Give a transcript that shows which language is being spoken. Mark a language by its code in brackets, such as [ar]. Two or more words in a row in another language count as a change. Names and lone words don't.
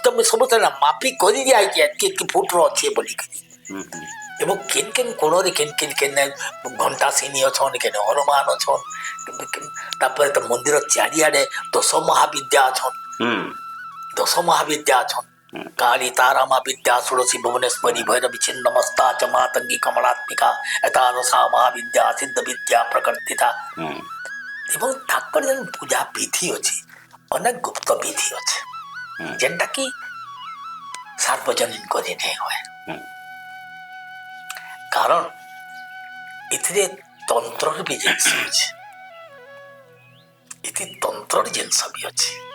[or] ମୁଁ ସବୁ ମାପି କରି ଦିଆଯାଇଛି ଏତିକି ଫୁଟର ଅଛି ବୋଲିକିରି ଏବଂ କେନ୍ କେନ୍ କୋଣରେ କେନ୍ କେନ୍ କେନ୍ ଘଣ୍ଟା ସିନି ଅଛନ୍ କେନ୍ ହନୁମାନ ଅଛନ୍ ତାପରେ ତ ମନ୍ଦିର ଚାରିଆଡେ ଦଶ ମହାବିଦ୍ୟା ଅଛନ୍ ଦଶ ମହାବିଦ୍ୟା ଅଛନ୍ [sa] काली तारा मा विद्या षोडशी भुवनेश्वरी भैरवी छिन्नमस्ता च मातंगी कमलात्मिका एतादृशा महाविद्या सिद्ध विद्या प्रकृतिता [or] এবং ତାଙ୍କର ଯେନ୍ ପୂଜା ବିଧି ଅଛି ଅନେକ ଗୁପ୍ତ ବିଧି ଅଛି ଯେନ୍ଟା କି ସାର୍ବଜନୀନ କରି ନେଇ ହୁଏ କାରଣ ଏଥିରେ ତନ୍ତ୍ରର ବି ଜିନିଷ ଅଛି ଏଠି ତନ୍ତ୍ରର ଜିନିଷ ବି ଅଛି